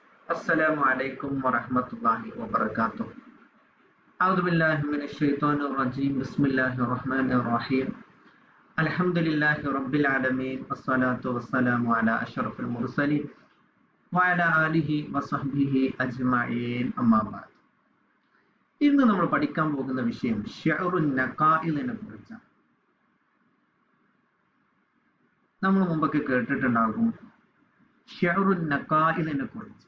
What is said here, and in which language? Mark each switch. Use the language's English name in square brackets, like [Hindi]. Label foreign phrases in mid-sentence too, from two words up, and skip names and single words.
[Arabic] السلام عليكم ورحمة الله وبركاته. أعوذ بالله من الشيطان الرجيم. بسم الله الرحمن الرحيم. الحمد لله رب العالمين والصلاة والسلام على أشرف المرسلين وعلى آله وصحبه أجمعين أما بعد. [Malayalam] ഇന്ന് നമ്മൾ പഠിക്കാൻ പോകുന്ന വിഷയം ശഅറുൻ നഖായിലിനെ കുറിച്ചാണ്. നമ്മൾ മുമ്പൊക്കെ കേട്ടിട്ടുണ്ടാകും ശഅറുൻ നഖായിലിനെ കുറിച്ച്.